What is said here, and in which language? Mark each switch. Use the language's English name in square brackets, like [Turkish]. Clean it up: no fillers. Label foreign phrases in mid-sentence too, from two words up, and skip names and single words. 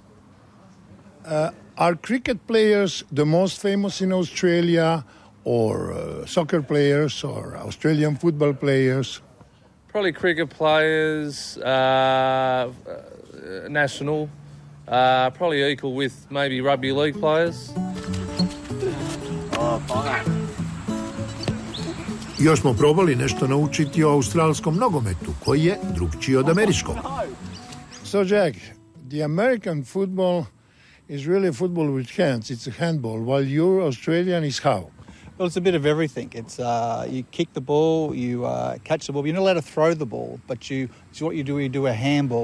[English] Are cricket players the most famous in Australia, or soccer players, or Australian football players? Probably cricket players, national. Probably equal with maybe rugby league players. [Croatian] Još smo probali nešto naučiti o australskom nogometu, koji je drugčiji od američkog. [English] So, Jack, the American football is really football with hands. It's a handball, while your Australian is how? Well, it's a bit of everything. It's you kick the ball, you catch the ball. You're not allowed to throw the ball, but so what you do, you do a handball.